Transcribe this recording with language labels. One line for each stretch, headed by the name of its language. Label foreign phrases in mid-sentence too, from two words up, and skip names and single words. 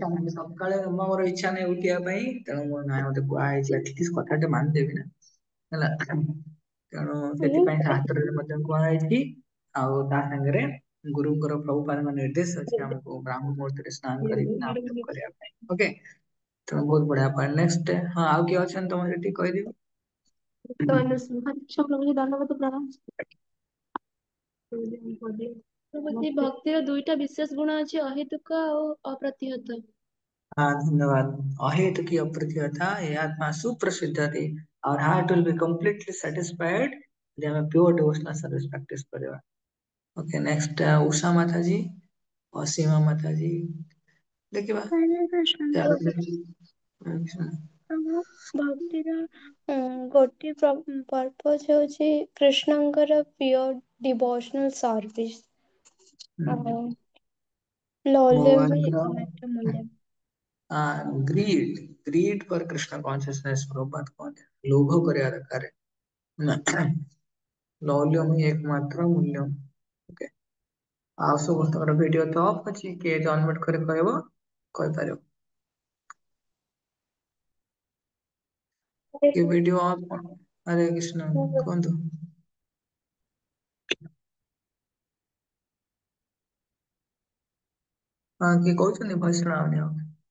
Odia: ଇଚ୍ଛା ନାହିଁ ସକାଳେ ମୋର ଇଚ୍ଛା ନାହିଁ ଉଠିବା ପାଇଁ ତେଣୁ ମୋ ନାଇଁ ମତେ କୁହାଯାଇଛି ଆଟଲିଷ୍ଟ କଥାଟେ ମାନିଦେବି ନା ହେଲା ତେଣୁ ସେଥିପାଇଁ ଶାସ୍ତ୍ରରେ ମଧ୍ୟ କୁହାଯାଇଛି ଆଉ ତା ସାଙ୍ଗରେ ଗୁରୁଙ୍କର ପ୍ରଭୁପାଦଙ୍କ ନିର୍ଦ୍ଦେଶ ଅଛି ଆମକୁ ବ୍ରାହ୍ମ ମୁହୂର୍ତ୍ତରେ ସ୍ନାନ କରିକି ନାମ ଜପ କରିବା ପାଇଁ ଓକେ ତେଣୁ ବହୁତ ବଢିଆ
English: point next
Odia: ହଁ ଆଉ କିଏ ଅଛନ୍ତି ତମର ସେଠି କହିଦିଅ ଦଣ୍ଡବତ ପ୍ରଣାମ ଭକ୍ତିର ଦୁଇଟା ବିଶେଷ ଗୁଣ ଅଛି ଅହେତୁକ ଆଉ ଅପ୍ରତିହତ
Hindi: हाँ धन्यवाद अहेतुकी अप्रतिहता ये आत्मा सुप्रसिद्ध थी और
English: heart will be completely satisfied
Hindi: जब हम
English: pure devotional service practice
Hindi: करेगा
English: okay next
Hindi: उषा माता जी असीमा माता जी देखिए हरे कृष्ण प्रभु अच्छा
Odia: ଆମ ଭକ୍ତିର ଗୋଟିଏ ପର୍ପଜ ହେଉଛି କୃଷ୍ଣଙ୍କର
English: pure devotional service
Odia: ଲୌଲମ୍ୟ ଭଗବାନଙ୍କର ଏକମାତ୍ର ମୂଲ୍ୟ
English: greed greed for Krishna consciousness
Hindi: प्रभुपाद कहते लोभ
Odia: କରିବା ଦରକାର ଲୌଲ୍ୟମ୍ ହିଁ ଏକମାତ୍ର ମୂଲ୍ୟ। ଓକେ ଆଉ ସମସ୍ତଙ୍କର ଭିଡିଓ ତ ଅଫ୍ ଅଛି କିଏ ଅନମ୍ୟୁଟ କରି କହିବ କହିପାରିବ କି
English: video off
Odia: କଣ ହରେ କୃଷ୍ଣ କୁହନ୍ତୁ ହଁ କିଏ କହୁଛନ୍ତି ଭଏସ ଶୁଣାଉନି ଆଉ